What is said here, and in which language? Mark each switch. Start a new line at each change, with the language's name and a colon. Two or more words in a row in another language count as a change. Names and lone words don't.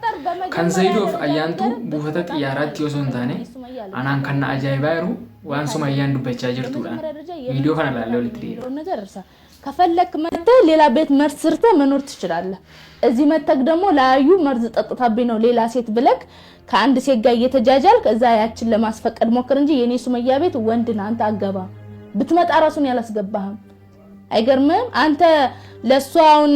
Oromo: kan Zaidoof ayyaantu buufata xiyyaaraatti osoo hin taane anaan kan ajaa'ibaa jiru waan Sumayyaan dubbachaa jirtuudha ቪዲዮ kana ilaalee walitti dhiyeessa
Amharic: ከፈለክ መተህ ሌላ ቤት መስርተህ መኖር ትችላለህ እዚህ መተክ ደግሞ ላዩ መርዝ ጠጥታብኝ ነው ሌላ ሴት ብለክ ከአንድ ሴት ጋር እየተጃጃልክ እዛ ያችን ለማስፈቀድ ሞክር እንጂ የኔ ሱመያ ቤት ወንድና አንተ አገባ ብትመጣ ራሱን ያላስገባህም አይገርምም አንተ ለሷውን